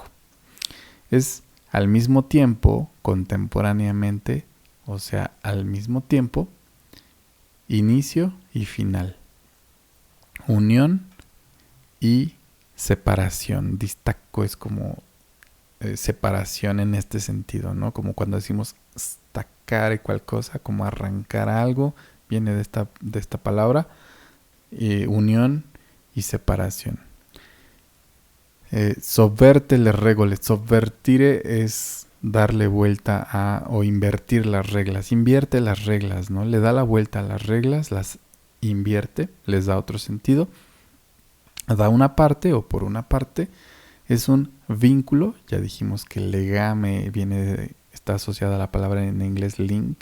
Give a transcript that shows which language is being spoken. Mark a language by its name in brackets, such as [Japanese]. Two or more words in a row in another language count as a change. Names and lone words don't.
[Spanish] Es al mismo tiempo, contemporáneamente, o sea, al mismo tiempo, inicio y final. Unión y separación. Distacco es como separación en este sentido, ¿no? Como cuando decimos [Italian] staccare qualcosa, [Spanish] como arrancar algo, viene de esta palabra, unión y separación. [Italian] Sovverte le regole. [Spanish] Sovvertire es darle vuelta a o invertir las reglas. Invierte las reglas, ¿no? Le da la vuelta a las reglas, las invierte, les da otro sentido. [Italian] Da una parte [Spanish] o por una parte. Es un vínculo. Ya dijimos que legame está asociada a la palabra en inglés link.